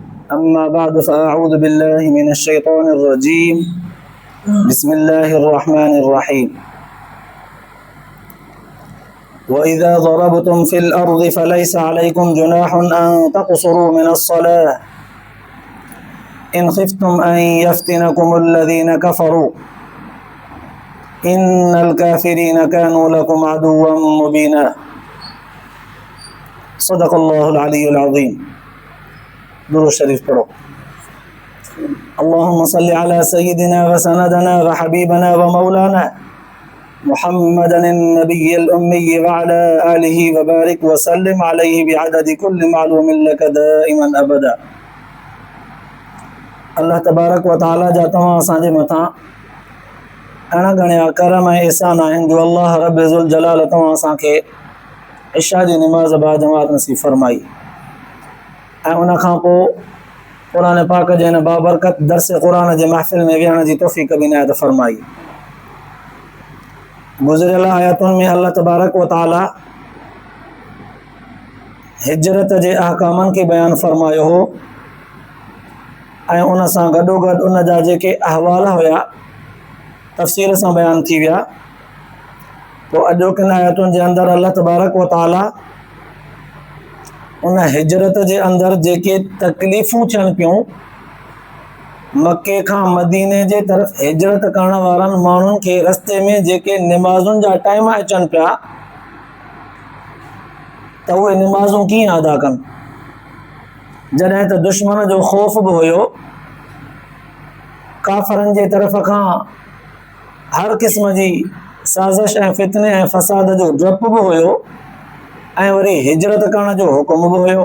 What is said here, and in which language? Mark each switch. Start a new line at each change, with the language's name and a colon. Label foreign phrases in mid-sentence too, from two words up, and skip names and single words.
Arabic: أما بعد فأعوذ بالله من الشيطان الرجيم بسم الله الرحمن الرحيم وإذا ضربتم في الأرض فليس عليكم جناح أن تقصروا من الصلاة إن خفتم أن يفتنكم الذين كفروا إن الكافرين كانوا لكم عدوا مبينا صدق الله العلي العظيم.
Sindhi: दुरूद शरीफ पढ़ो।
Arabic: اللهم صل على سيدنا وسندنا وحبيبنا ومولانا محمد النبي الأمي وعلى آله وبارك وسلم عليه بعدد كل معلوم لك دائما أبدا.
Sindhi: अल्लाह तबारक व तआला जा तव्हां असांजे मथां अहिड़ा घणा करम ऐं एहसान आहिनि जो अल्लाह रब ज़ुल जलाल तव्हां असांखे इशा जी निमाज़ बा जमात नसीब फरमाई ऐं उन खां पोइ क़ुरान पाक जे हिन बाबरकत दर्स क़ुरान जे महफ़िल में विहण जी तौफ़ीक़ बि इनायत फरमाई। गुज़िरियल आयतुनि में अल्लाह तबारक व तआला हिजरत जे अहकामनि खे बयानु फरमायो हो ऐं उन सां गॾोगॾु उन जा जेके अहवाल हुया तफ़सील सां बयानु थी विया। पोइ अॼोकिन आयतुनि जे अंदरि अल्लाह तबारक व तआला उन हिजरत जे अंदरि जेके तकलीफ़ूं थियनि पियूं मके खां मदीने जे तरफ़ हिजरत करण वारनि माण्हुनि खे रस्ते में जेके निमाज़ुनि जा टाइम अचनि पिया त उहे निमाज़ूं कीअं अदा कनि, जॾहिं त दुश्मन जो ख़ौफ़ बि हुयो, काफ़रनि जे तरफ़ खां हर क़िस्म जी साज़िश ऐं फितने ऐं फ़साद जो डपु बि हुयो ऐं वरी हिजरत करण जो हुकुम बि हुयो।